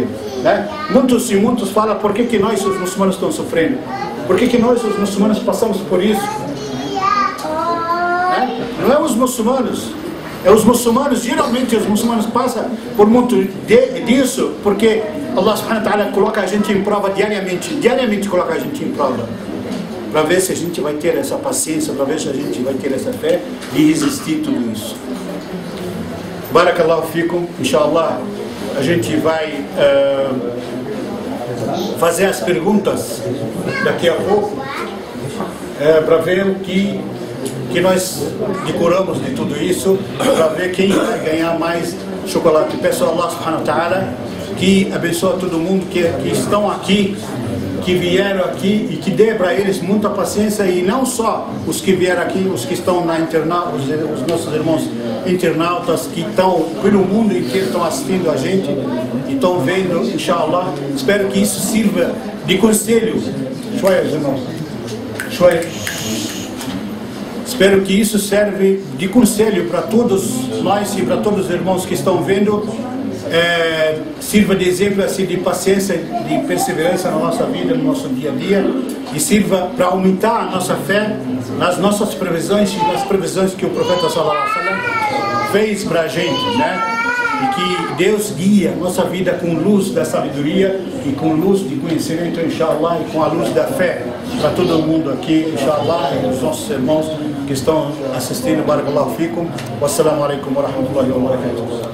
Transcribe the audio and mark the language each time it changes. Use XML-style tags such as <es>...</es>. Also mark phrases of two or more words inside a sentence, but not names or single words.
<pt>Né? Muitos falam por que nós, os muçulmanos, estamos sofrendo. Por que nós, os muçulmanos, passamos por isso? Né? Não é os muçulmanos. É os muçulmanos, geralmente os muçulmanos passam por muito disso, porque</pt> <ar>الله سبحانه وتعالى</ar> <pt>coloca a gente em prova diariamente coloca a gente em prova, para ver se a gente vai ter essa paciência, para ver se a gente vai ter essa fé de resistir tudo isso.</pt> <ar>بارك الله فيكم إن شاء الله,</ar> <pt>a gente vai fazer as perguntas daqui a pouco, para ver o que nós decoramos de tudo isso, para ver quem vai ganhar mais chocolate. Peço a</pt> <ar>الله سبحانه وتعالى</ar> <pt>que abençoe todo mundo que estão aqui, que vieram aqui, e que dê para eles muita paciência, e não só os que vieram aqui, os que estão na internauta, os nossos irmãos internautas que estão pelo mundo inteiro, estão assistindo a gente e estão vendo, inshallah. Espero que isso sirva de conselho. Espero que isso serve de conselho para todos nós e para todos os irmãos que estão vendo sirva de exemplo assim, de paciência, de perseverança na nossa vida, no nosso dia a dia, e sirva para aumentar a nossa fé nas nossas previsões e nas previsões que o profeta</pt> <ar>صلى الله عليه وسلم</ar> <pt>fez para a gente, né? E que Deus guia a nossa vida com luz da sabedoria e com luz de conhecimento, inshallah, e com a luz da fé para todo mundo aqui, inshallah, e os nossos irmãos que estão assistindo.</pt> <ar>بارك الله فيكم. والسلام عليكم ورحمة الله وبركاته.</ar>